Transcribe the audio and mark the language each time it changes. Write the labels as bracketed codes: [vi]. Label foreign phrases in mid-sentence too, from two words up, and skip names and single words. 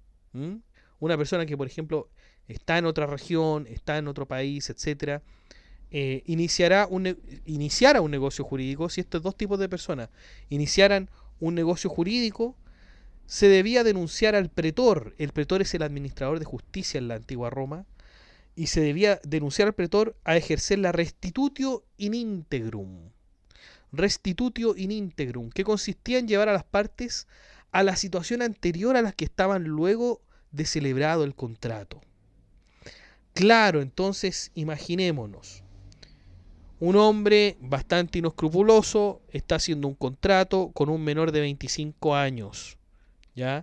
[es] Una persona que, por ejemplo, está en otra región, está en otro país, etcétera, iniciara un negocio jurídico. Si estos dos tipos de personas iniciaran un negocio jurídico, se debía denunciar al pretor. El pretor es el administrador de justicia en la antigua Roma, y se debía denunciar al pretor a ejercer la [la] restitutio in integrum. Restitutio in integrum, [es] que consistía en llevar a las partes a la situación anterior a las que estaban luego de celebrado el contrato. Claro, entonces imaginémonos, un hombre bastante inescrupuloso está haciendo un contrato con un menor de 25 años, ¿ya?